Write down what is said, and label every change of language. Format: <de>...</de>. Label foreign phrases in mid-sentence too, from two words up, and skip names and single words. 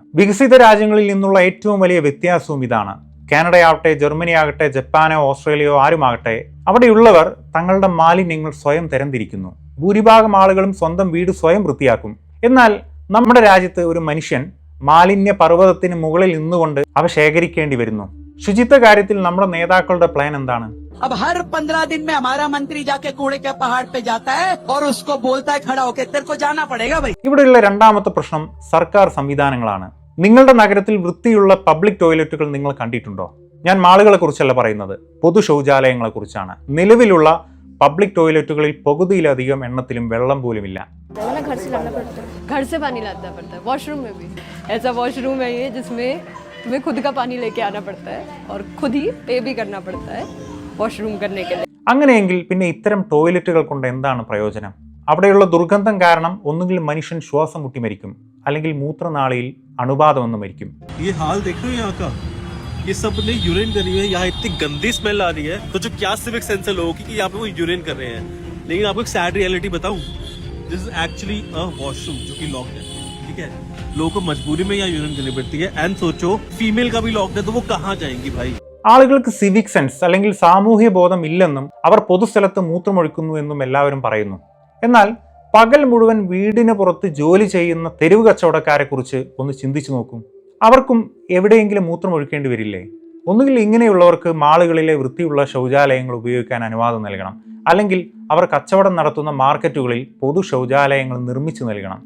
<ml>വികസിത രാജ്യങ്ങളിൽ നിന്നുള്ള ഏറ്റവും വലിയ വ്യത്യാസവും ഇതാണ്. കാനഡയാവട്ടെ, ജർമ്മനി ആകട്ടെ, ജപ്പാനോ ഓസ്ട്രേലിയയോ ആരുമാകട്ടെ, അവിടെയുള്ളവർ തങ്ങളുടെ മാലിന്യങ്ങൾ സ്വയം തരംതിരിക്കുന്നു. ഭൂരിഭാഗം ആളുകളും സ്വന്തം വീട് സ്വയം വൃത്തിയാക്കും. എന്നാൽ നമ്മുടെ രാജ്യത്ത് ഒരു മനുഷ്യൻ മാലിന്യ പർവ്വതത്തിന് മുകളിൽ നിന്നുകൊണ്ട് അവ ശേഖരിക്കേണ്ടി വരുന്നു. ശുചിത്വ കാര്യത്തിൽ നമ്മുടെ നേതാക്കളുടെ പ്ലാൻ എന്താണ്?</ml> <hi>अब हर 15 दिन में हमारा मंत्री जाके कूड़े के पहाड़ पे जाता है और उसको बोलता है खड़ा होके तेरे को जाना पड़ेगा भाई.</hi> <ml>ഇവിടെയുള്ള രണ്ടാമത്തെ പ്രശ്നം സർക്കാർ സംവിധാനങ്ങളാണ്. നിങ്ങളുടെ നഗരത്തിൽ വൃത്തിയുള്ള</ml> <en>public toilets</en> <ml>നിങ്ങൾ കണ്ടിട്ടുണ്ടോ? ഞാൻ മാളുകളെ കുറിച്ചല്ല പറയുന്നത്, പൊതു ശൗചാലയങ്ങളെ കുറിച്ചാണ്. നിലവിലുള്ള</ml> <en>public toiletsil</en> <ml>പകുതിയിലധികം എണ്ണത്തിലും വെള്ളം പോലുമില്ല.</ml> <hi>घर से पानी लाना पड़ता है, वॉशरूम में भी ऐसा वॉशरूम है ये जिसमें तुम्हें खुद का पानी लेके आना पड़ता है और खुद ही पे भी करना पड़ता है वॉशरूम करने के लिए.</hi> <ml>അങ്ങനെയെങ്കിൽ പിന്നെ ഇത്തരം ടോയ്ലറ്റുകൾ കൊണ്ട് എന്താണ് പ്രയോജനം? അവിടെയുള്ള ദുർഗന്ധം കാരണം ഒന്നുകിൽ മനുഷ്യൻ ശ്വാസം മുട്ടി മരിക്കും, അല്ലെങ്കിൽ മൂത്രനാളിയിൽ അണുബാധ വന്ന് മരിക്കും.</ml> <hi>ये हाल देख रहे हो यहाँ का? ये सब ने यूरिन करी है, यहाँ इतनी गंदी स्मेल आ रही है, तो जो क्या</hi> <en>civic sense</en> <hi>है लोगों की कि यहाँ पे वो यूरिन कर रहे हैं. लेकिन आपको एक</hi> <en>sad reality</en> <hi>बताऊं,</hi> <en>this is actually a washroom</en> <hi>जो कि लॉक्ड है. ठीक है, लोगों को मजबूरी में यहाँ यूरिन करनी पड़ती है. एंड सोचो फीमेल का भी लॉक्ड है, तो वो कहाँ जाएंगी भाई?</hi> <ml>ആളുകൾക്ക്</ml> <en>civic sense</en> <ml>അല്ലെങ്കിൽ സാമൂഹ്യ ബോധം ഇല്ലെന്നും അവർ പൊതുസ്ഥലത്ത് മൂത്രമൊഴിക്കുന്നു എന്നും എല്ലാവരും പറയുന്നു. എന്നാൽ പകൽ മുഴുവൻ വീടിന് പുറത്ത് ജോലി ചെയ്യുന്ന തെരുവ് കച്ചവടക്കാരെ കുറിച്ച് ഒന്ന് ചിന്തിച്ചു നോക്കൂ. അവർക്കും എവിടെയെങ്കിലും മൂത്രമൊഴിക്കേണ്ടി വരില്ലേ? ഒന്നുകിൽ ഇങ്ങനെയുള്ളവർക്ക് മാളുകളിലെ വൃത്തിയുള്ള ശൗചാലയങ്ങൾ ഉപയോഗിക്കാൻ അനുവാദം നൽകണം, അല്ലെങ്കിൽ അവർ കച്ചവടം നടത്തുന്ന മാർക്കറ്റുകളിൽ പൊതു ശൗചാലയങ്ങൾ നിർമ്മിച്ചു നൽകണം.</ml>